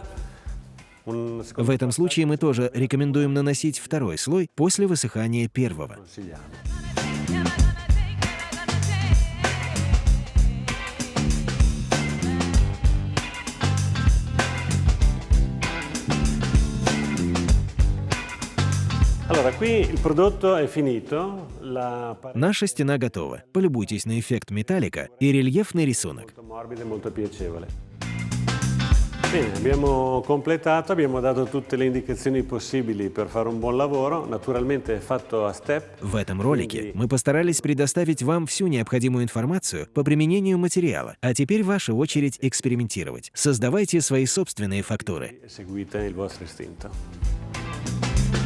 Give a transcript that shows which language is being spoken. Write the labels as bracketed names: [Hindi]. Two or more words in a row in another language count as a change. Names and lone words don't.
[Russian] В этом случае мы тоже рекомендуем наносить второй слой после высыхания первого. [Italian] Allora, qui il prodotto è finito. [Russian] Наша стена готова. Полюбуйтесь на эффект металлика и рельефный рисунок. [Italian] Molto morbido e molto piacevole. Bene, abbiamo completato, abbiamo dato tutte le indicazioni possibili per fare un buon lavoro, naturalmente è fatto a step. [Russian] В этом ролике мы постарались предоставить вам всю необходимую информацию по применению материала, а теперь ваша очередь экспериментировать. Создавайте свои собственные фактуры. [Italian] Seguite il vostro istinto.